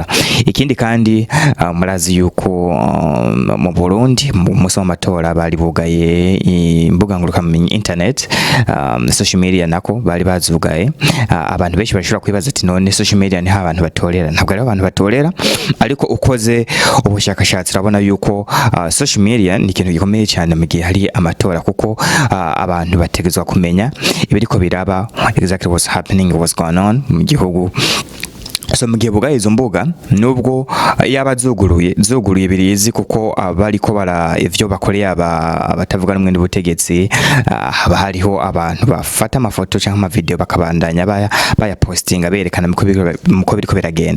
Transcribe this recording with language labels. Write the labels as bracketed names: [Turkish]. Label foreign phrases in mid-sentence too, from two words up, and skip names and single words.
[Rundi] Ikindi kandi murazi yuko mu Burundi mu muso w'amatora bari bugaye imbuga ngurukamenyi [English] internet social media [Rundi] nako bari bazugaye abantu benshi bashobora kwibaza ati none [English] social media [Rundi] ni abantu batorera. Ntabwo ari abantu batorera ariko ukoze ubushakashatsi urabona yuko [English] social media [Rundi] ni ikintu gikomeye cyane mu gihe hari amatora kuko abantu bategezwa kumenya ibiriko biraba [English] exactly what's happening, what's going on [Rundi] mu gihugu. So mugihe buga izo mbuga nubwo yaba zuguruye birizi kuko abariko bara ivyo bakoreye abatavuga rumwe n'ubutegetsi haba hariho abantu bafata amafoto cyangwa ama video bakabandanya baya postinga berekana muko biriko biragenda.